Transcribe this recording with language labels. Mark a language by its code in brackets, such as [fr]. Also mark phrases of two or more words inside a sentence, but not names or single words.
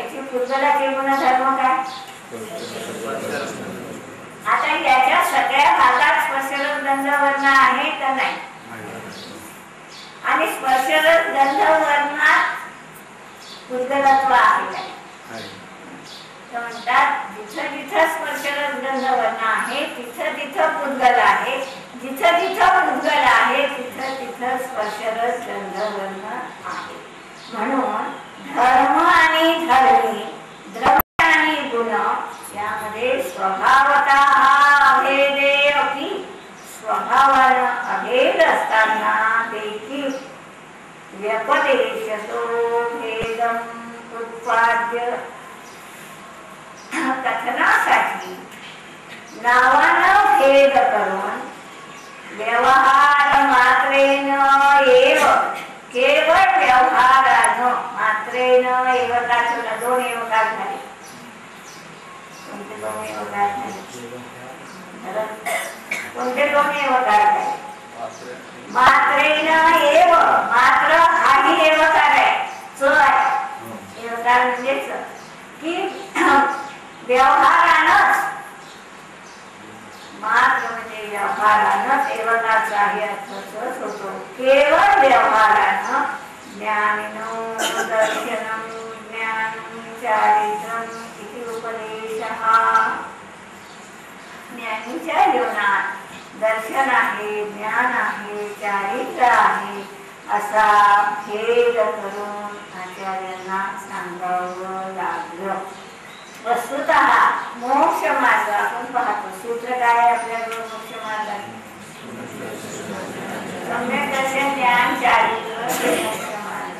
[mr] पुद्गलाचे गुणधर्म काय? आता याच्या सगळ्या भागात स्पर्शरस गंध वर्ण आहे का नाही? आणि स्पर्शरस गंध वर्णात पुद्गलत्व आहे काय? म्हणतात जिथं जिथं स्पर्शरस गंध वर्ण आहे तिथं तिथं पुद्गल आहे, जिथं जिथं पुद्गल आहे तिथं तिथं स्पर्शरस गंध वर्ण आहे. म्हणून धर्म आणि धर्मी, द्रव्य आणि गुण यामध्ये [sa] स्वभावतः अभेदे अपि [mr] स्वभावानं अभेद असताना देखील [sa] व्यपदेशतो भेदम उत्पाद्य [mr] कथनासाठी नावानं भेद करून [sa] व्यवहार मात्रेन एव, [mr] केवळ व्यवहारानं [sa] मात्रेन एव [mr] का दोन एवकार झाले. कोणते दोन एवकार झाले? कोणते दोन एवकार झाले? [sa] मात्रेन एव, [mr] मात्र हाही एवकार आहे, च आहे. एवकार म्हणजे की व्यवहारानंच, मात्र म्हणजे व्यवहारानंच एवकाचाही अर्थच होतो. केवळ व्यवहारानं [sa] ज्ञानिनो दर्शनम ज्ञानम चारित्रम इति उपदेशः. [mr] ज्ञानीच्या जीवनात दर्शन आहे, ज्ञान आहे, चारित्र आहे असा भेद करून आचार्यांना सांगावं लागलं. वस्तुतः मोक्ष मार्ग आपण पाहतो. सूत्र काय आपल्याकडे मोक्ष मार्गाचे? सम्यक दर्शन, ज्ञान, चारित्र हे मोक्ष मार्ग.